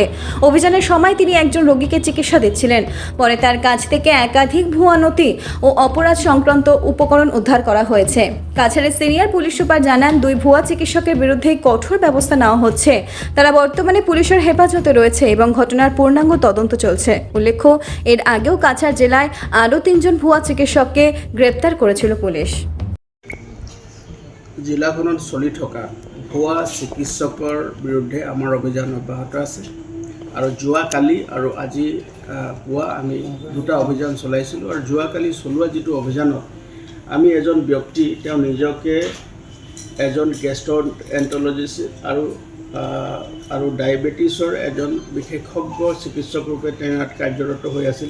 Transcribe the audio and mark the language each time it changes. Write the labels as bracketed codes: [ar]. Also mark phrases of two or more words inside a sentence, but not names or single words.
[bn] অভিযানের সময় তিনি একজন রোগীকে চিকিৎসা দিচ্ছিলেন। পরে তার কাছ থেকে একাধিক ভুয়া নথি ও অপরাধ সংক্রান্ত উপকরণ উদ্ধার করা হয়েছে। কাছাড়ের সিনিয়র পুলিশ সুপার জানান, দুই ভুয়া চিকিৎসকের বিরুদ্ধে কঠোর ব্যবস্থা নেওয়া হচ্ছে। তারা বর্তমানে পুলিশের হেফাজতে রয়েছে এবং ঘটনার পূর্ণাঙ্গ তদন্ত চলছে। উল্লেখ্য, এর আগেও কাছাড় জেলায় আরও 3 জন ভুয়া চিকিৎসককে গ্রেপ্তার করেছিল পুলিশ। [as] জিলাখনত চলি থকা ভুৱা চিকিৎসকৰ বিৰুদ্ধে আমাৰ অভিযান অব্যাহত আছে আৰু যোৱাকালি আৰু আজি পুৱা আমি দুটা অভিযান চলাইছিলোঁ। আৰু যোৱাকালি চলোৱা যিটো অভিযানত আমি এজন ব্যক্তি, তেওঁ নিজকে এজন গেষ্ট্ৰ'এণ্ট্ৰলজিষ্ট আৰু ডায়েবেটিছৰ এজন বিশেষজ্ঞ চিকিৎসক ৰূপে তেওঁ ইয়াত কাৰ্যৰত হৈ আছিলে।